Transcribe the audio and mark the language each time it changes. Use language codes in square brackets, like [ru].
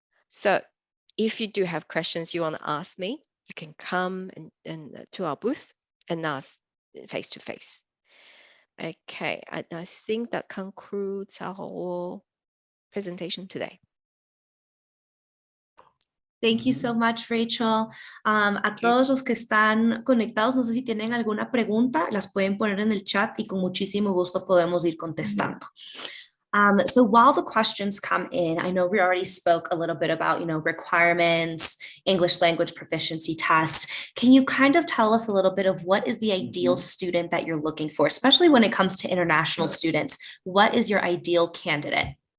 [en] So if you do have questions you want to ask me, you can come and to our booth and ask face to face. Okay, I think that concludes our presentation today. Thank you so much, Rachel. [es] A todos los que están conectados, no sé si tienen alguna pregunta, las pueden poner en el chat y con muchísimo gusto podemos ir contestando. [en] So while the questions come in, I know we already spoke a little bit about, requirements, English language proficiency tests. Can you kind of tell us a little bit of what is the ideal student that you're looking for, especially when it comes to international students? What is your ideal candidate?